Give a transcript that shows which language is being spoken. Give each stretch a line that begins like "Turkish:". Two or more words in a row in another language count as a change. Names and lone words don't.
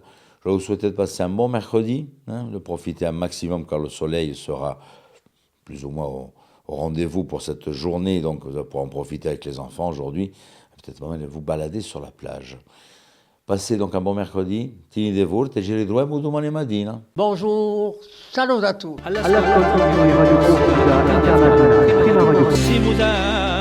French: Je vous souhaite de passer un bon mercredi, de profiter un maximum car le soleil sera plus ou moins au rendez-vous pour cette journée, donc vous allez pouvoir en profiter avec les enfants aujourd'hui, peut-être même de vous balader sur la plage. Passez donc un bon mercredi, Tini de Voult
Italian: e ci ritroviamo domani mattina.
French: Bonjour, salut à tous.
Italian: All'ascolto di Radio Corsa Internazionale, prima radio.